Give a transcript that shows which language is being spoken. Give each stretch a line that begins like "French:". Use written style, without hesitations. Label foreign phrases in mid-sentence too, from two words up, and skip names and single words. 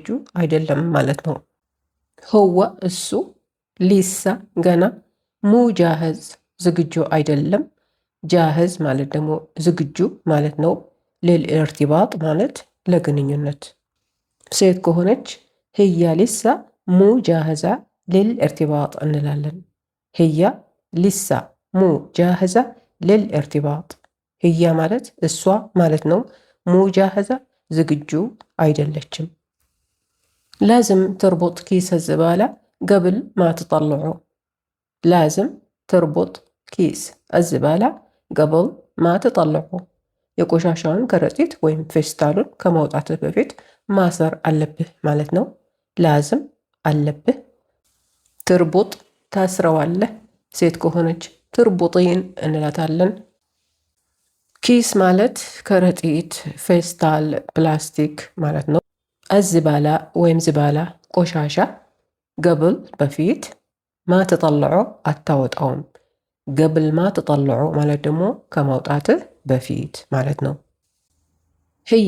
Amharic: አይደለም ማለት ነው። ሁወ እሱ፣ ሊሳ ገና፣
Arabic: مو جاهز
Amharic: ዝግጁ አይደለም። ጃህዝ ማለት ደግሞ ዝግጁ ማለት ነው። ልልኢርቲባጥ ማለት ለግንኙነት። ሴት ከሆነች
Arabic: هي لسا مو جاهزة للارتباط
Amharic: እንላለን።
Arabic: هي لسا مو جاهزة للارتباط፣
Amharic: ህያ ማለት እሷ ማለት ነው።
Arabic: مو جاهزة
Amharic: ዝግጁ አይደለችም።
Arabic: لازم تربط كيس الزبالة قبل ما تطلعه، لازم تربط كيس الزبالة قبل ما تطلعه፣
Amharic: የቆሻሻውን ከረጢት ወይም ፌስታሉን ከማውጣትህ በፊት ማሰር አለብህ ማለት ነው። ላዝም አለብህ። ትርቡጥ ታስረዋለህ። ሴት ከሆነች ትርቡጢን እንላታለን። ኪስ ማለት ከረጢት፣ ፌስታል፣ ፕላስቲክ ማለት ነው። አዝባላ ወይም ዝባላ ቆሻሻ፣ ቀብል በፊት፣
Arabic: ما تطلعه
Amharic: አታወጣውም።
Arabic: قبل ما تطلعه
Amharic: ማለት ደግሞ ከማውጣትህ በፊት ማለት ነው። ህያ